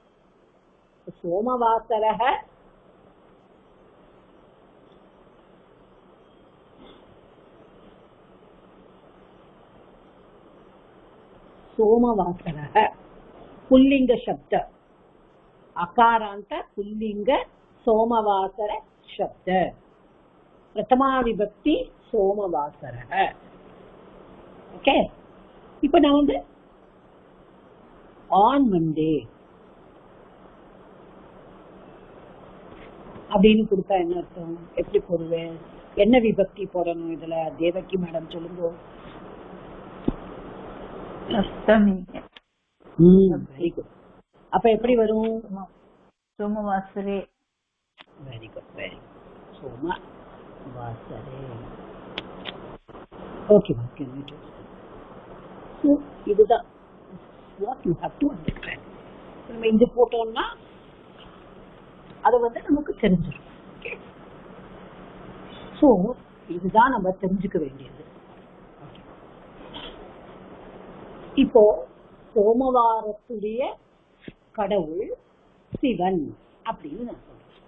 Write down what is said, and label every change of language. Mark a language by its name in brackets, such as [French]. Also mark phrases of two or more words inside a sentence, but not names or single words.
[Sanskrit] सोमवासरः सोमवासरः पुल्लिङ्ग शब्द अकारान्त पुल्लिङ्ग सोमवासर शब्द प्रथमा विभक्ति सोमवासरः. [Tamil] ओके. இப்போ நான் வந்து [English] on Monday [Tamil] அப்படின்னு கொடுத்தா என்ன அர்த்தம்? எப்படி போடுவேன்? என்ன விபக்தி போடணும் இதுல? தேவகி மேடம் சொல்லுங்க. [English] Very good. [Tamil] அப்ப எப்படி வரும்? சோமவாசரே. [English] Very good, very good. Soma Vasare. Okay, ma'am, can we do it? So, this is what you have to understand. [Tamil] நம்ம இங்க போட்டோம்னா அது வந்து நமக்கு தெரிஞ்சிடும். ஓகே. சோ இதுதான் நம்ம தெரிஞ்சுக்க வேண்டியது. இப்போ சோமவாரத்துடைய கடவுள் சிவன் அப்படின்னு நான் சொல்றேன்.